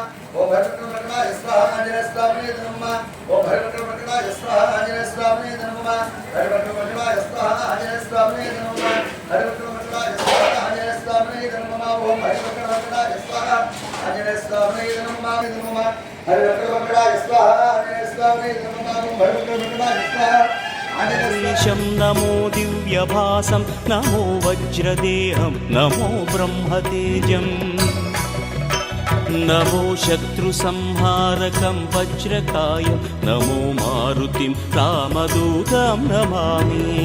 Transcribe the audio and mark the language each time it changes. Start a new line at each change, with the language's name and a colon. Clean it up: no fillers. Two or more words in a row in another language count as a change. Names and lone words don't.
Sanskrit: ఓం భైరవకృష్ణాయ స్వాహ ఆంజనేయ స్వామినే నమః ఓం భైరవకృష్ణాయ స్వాహ ఆంజనేయ స్వామినే నమః భైరవకృష్ణాయ స్వాహ ఆంజనేయ స్వామినే నమః భైరవకృష్ణాయ స్వాహ ఆంజనేయ స్వామినే నమః ఓం భైరవకృష్ణాయ స్వాహ ఆంజనేయ స్వామినే నమః భైరవకృష్ణాయ స్వాహ ఆంజనేయ స్వామినే నమః ఓం భైరవకృష్ణాయ స్వాహ ईशं नमो दिव्यभासं नमो वज्रदेहं नमो ब्रह्मतेजं नमो शत्रुसंहारकं वज्रकायं नमो मारुतिं रामदूतं नमामि